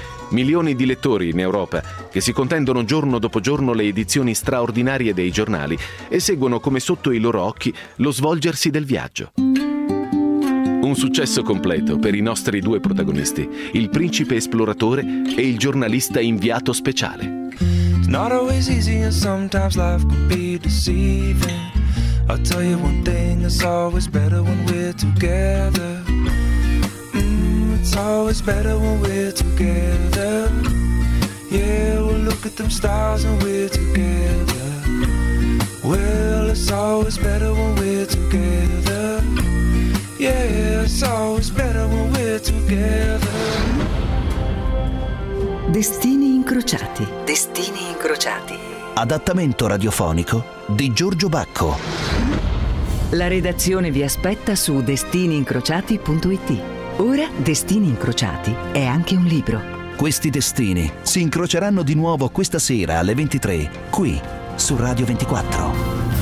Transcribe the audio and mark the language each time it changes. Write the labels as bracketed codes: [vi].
[it] Milioni di lettori in Europa, che si contendono giorno dopo giorno le edizioni straordinarie dei giornali e seguono come sotto i loro occhi lo svolgersi del viaggio. Un successo completo per i nostri due protagonisti, il principe esploratore e il giornalista inviato speciale. [en] Not always easy and sometimes life can be deceiving. I'll tell you one thing, it's always better when we're together. It's always better when we're together. Yeah, we'll look at them stars and we're together. Well, it's always better when we're together. Yeah, it's always better when we're together. [it] Destini incrociati. Destini incrociati. Adattamento radiofonico di Giorgio Bacco. La redazione vi aspetta su destiniincrociati.it. Ora Destini incrociati è anche un libro. Questi destini si incroceranno di nuovo questa sera alle 23, qui su Radio 24.